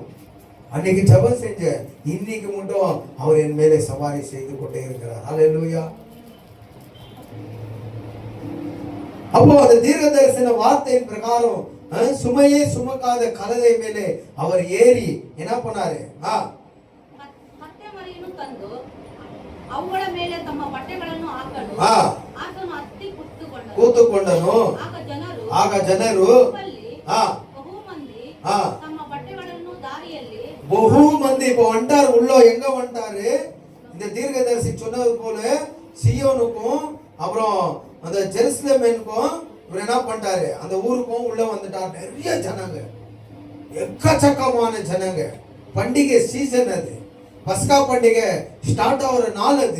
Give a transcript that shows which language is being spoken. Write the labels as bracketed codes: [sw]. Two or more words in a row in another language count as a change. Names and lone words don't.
[ta] அன்னைக்கு ஜெபம் செஞ்ச, இன்னைக்கு மட்டும் அவர் என் மேலே சவாரி செய்து கொண்டே இருக்கிறார். அல்லேலூயா. அப்போ அந்த தீர்க்க தரிசன வார்த்தையின் பிரகாரம் சுமையே சுமக்காத கழுதை மேலே அவர் ஏறி என்ன பண்ணாரு? [kn] ಕೂತುಕೊಂಡನು. ಆಗ ಜನರು ಬಹು ಮಂದಿ [ta] இப்போ வந்துட்டார். உள்ள எங்க வந்துட்டாரு? இந்த தீர்க்கதரிசி சொன்னது போல சியோனுக்கும் அப்புறம் அந்த ஜெருசலேமுக்கும் இவர் என்ன பண்ணிட்டாரு? அந்த ஊருக்கும் உள்ள வந்துட்டார். நிறைய ஜனங்க, எக்கச்சக்கமான ஜனங்க. பண்டிகை சீசன் அது. பஸ்கா பண்டிகை ஸ்டார்ட் ஆகிற நாள் அது.